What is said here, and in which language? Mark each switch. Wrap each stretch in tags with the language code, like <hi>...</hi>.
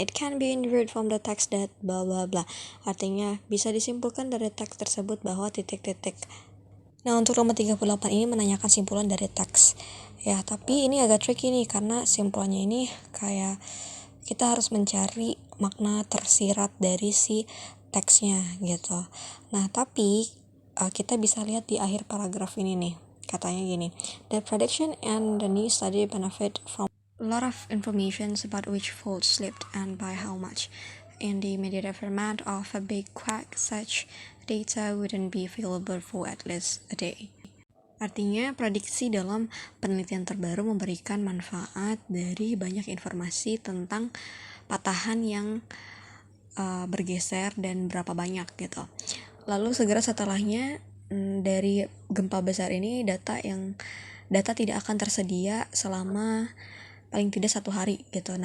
<en>It can be inferred from the text that blah blah blah.</en> <id>Artinya bisa disimpulkan dari teks tersebut bahwa titik-titik. Nah, untuk nomor 38 ini menanyakan simpulan dari teks. Ya, tapi ini agak tricky nih karena simpulannya ini kayak kita harus mencari makna tersirat dari si teksnya gitu. Nah, tapi kita bisa lihat di akhir paragraf ini nih. Katanya gini,</id> <en>the prediction and the new study benefit from a lot of information about which faults slipped and by how much. In the immediate aftermath of a big quake, such data wouldn't be available for at least a day.</en> <id>Artinya, prediksi dalam penelitian terbaru memberikan manfaat dari banyak informasi tentang patahan yang bergeser dan berapa banyak gitu. Lalu segera setelahnya, dari gempa besar ini data tidak akan tersedia selama paling tidak 1 hari gitu.</id>